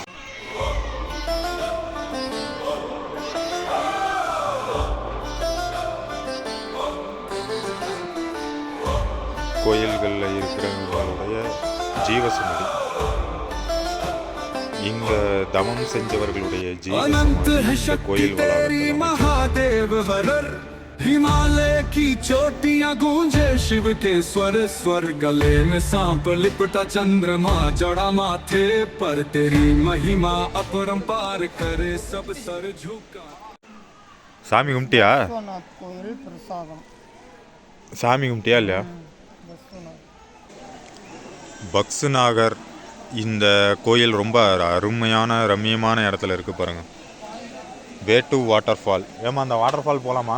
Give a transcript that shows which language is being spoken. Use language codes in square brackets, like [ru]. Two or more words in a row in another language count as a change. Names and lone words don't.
[ta] கோயில்களில் இருக்கிறவங்களுடைய ஜீவசமாதி. இங்க தவம் செஞ்சவர்களுடைய ஜீவசமாதி கோயில் வளாகத்தில். [hi] हिमालय की चोटियां गूंजे शिव के स्वर, स्वर गले में सांप लिपटा चंद्रमा, जड़ा माथे पर तेरी महिमा अपरंपार करे सब सर झुका. [ta] சாமி கும்பிட்டியா? விஸ்வநாத் கோயில் பிரசாதம். சாமி கும்பிட்டியா இல்லையா? விஸ்வநாத். பக்ஸுநாகர் இந்த கோயில் ரொம்ப அருமையான ரம்மியமான இடத்துல இருக்குது பாருங்கள். [en] way to water fall. [ta] ஏமா அந்த [en] water fall [ta] போகலாமா?